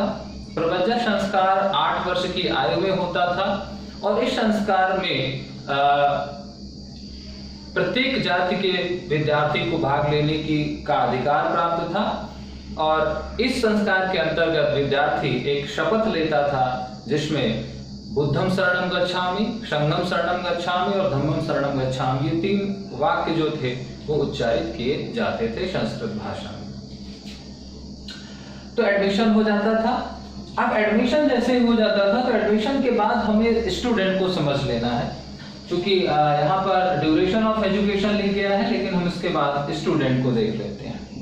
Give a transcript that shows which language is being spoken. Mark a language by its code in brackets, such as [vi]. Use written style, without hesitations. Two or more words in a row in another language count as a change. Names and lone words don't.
[hi] प्रवज्जा संस्कार 8 वर्ष की आयु में होता था और इस संस्कार में प्रत्येक जाति के विद्यार्थी को भाग लेने का अधिकार प्राप्त था। और इस संस्कार के अंतर्गत विद्यार्थी एक शपथ लेता था जिसमें [pi] बुद्धम शरणम गच्छामि, संघम शरणम गच्छामि [hi] और [pi] धम्मम शरणम गच्छामि, [hi] ये 3 वाक्य जो थे वो उच्चारित किए जाते थे संस्कृत भाषा में। तो एडमिशन हो जाता था। अब एडमिशन जैसे ही हो जाता था तो एडमिशन के बाद हमें स्टूडेंट को समझ लेना है, क्योंकि यहाँ पर [en] duration of education [hi] लिख गया है, लेकिन हम इसके बाद स्टूडेंट को देख लेते हैं।